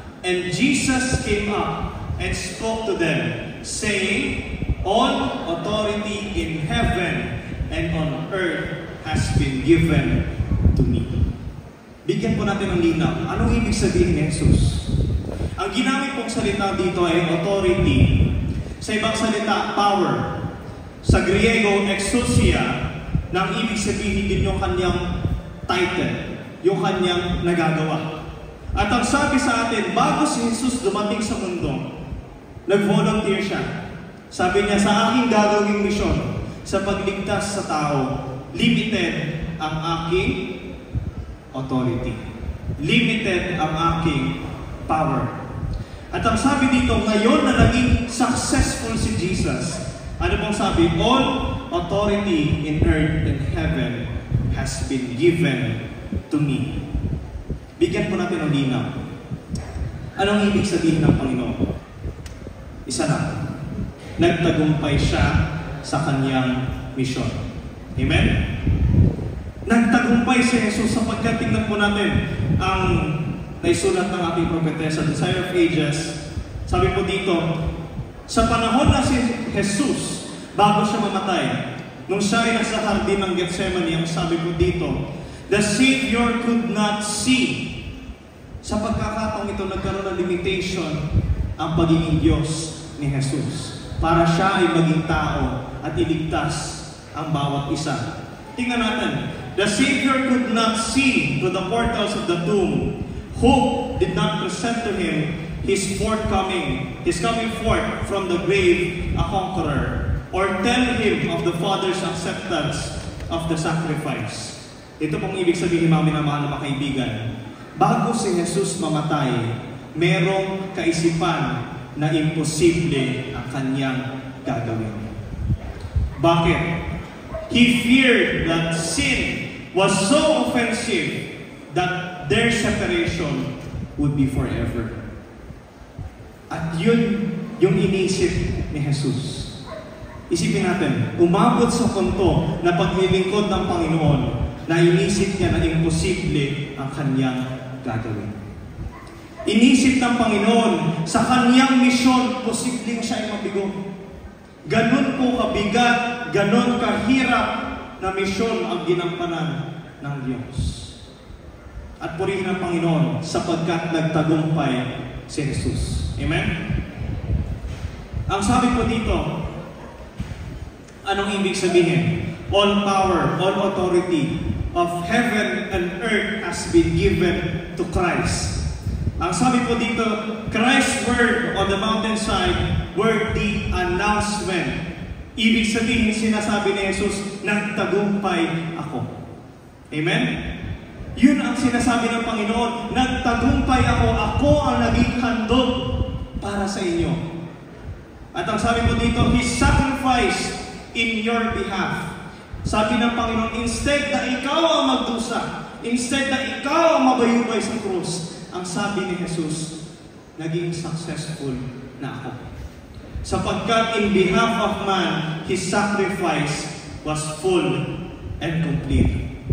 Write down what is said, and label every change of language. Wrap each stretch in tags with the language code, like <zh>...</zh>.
<en>And Jesus came up and spoke to them, saying, all authority in heaven and on earth has been given to me.</en> <tl>Bigyan po natin ng linaw. Anong ibig sabihin ni Jesus? Ang ginamit pong salita dito ay authority. Sa ibang salita, power. Sa Griego, exousia, na ang ibig sabihin din yung kanyang title, yung kanyang nagagawa. At ang sabi sa atin, bago si Jesus dumating sa mundo, nag-volunteer siya. Sabi niya, sa aking gagawing misyon, sa pagligtas sa tao, limited ang aking authority. Limited ang aking power. At ang sabi dito, ngayon na naging successful si Jesus, ano pong sabi?</tl> <en>All authority in earth and heaven has been given to me.</en> <tl>Bigyan po natin ng linaw. Anong ibig sabihin ng Panginoon? Isa lang. Nagtagumpay siya sa kanyang misyon. Amen? Nagtagumpay si Jesus sapagkat tingnan po natin ang naisulat ng ating propetesa, Desire of Ages. Sabi po dito, sa panahon na si Jesus, bago siya mamatay, nung siya ay nasa hardin ng Gethsemane, ang sabi po dito,</tl> <en>the Savior could not see.</en> <tl>Sa pagkakataong ito, nagkaroon ng limitation ang pagiging Diyos ni Jesus para siya ay maging tao at iligtas ang bawat isa. Tingnan natin,</tl> <en>the Savior could not see through the portals of the tomb. Hope did not present to him his coming forth from the grave a conqueror, or tell him of the Father's acceptance of the sacrifice.</en> <tl>Ito pong ibig sabihin, mga minamahal na mga kaibigan. Bago si Jesus mamatay, merong kaisipan na imposible ang kanyang gagawin. Bakit?</tl> <en>He feared that sin was so offensive that their separation would be forever.</en> <tl>At yun yung inisip ni Jesus. Isipin natin, umabot sa punto na paglilingkod ng Panginoon na inisip niya na imposible ang kanyang gagawin. Inisip ng Panginoon sa kanyang misyon, posibleng siya ay mabigo. Ganon po kabigat, ganon kahirap na misyon ang ginampanan ng Diyos. At purihin ang Panginoon sapagkat nagtagumpay si Jesus. Amen? Ang sabi po dito, anong ibig sabihin?</tl> <en>All power, all authority of heaven and earth has been given to Christ.</en> <tl>Ang sabi po dito,</tl> <en>Christ's word on the mountainside were the announcement.</en> <tl>Ibig sabihin, sinasabi ni Jesus, nagtagumpay ako. Amen? Yun ang sinasabi ng Panginoon, nagtagumpay ako, ako ang naging handog para sa inyo. At ang sabi po dito,</tl> <en>He sacrificed in your behalf.</en> <tl>Sabi ng Panginoon, instead na ikaw ang magdusa, instead na ikaw ang mabayubay sa krus, ang sabi ni Jesus, naging successful na ako.</tl> <en>Sapagkat in behalf of man, His sacrifice was full and complete.</en>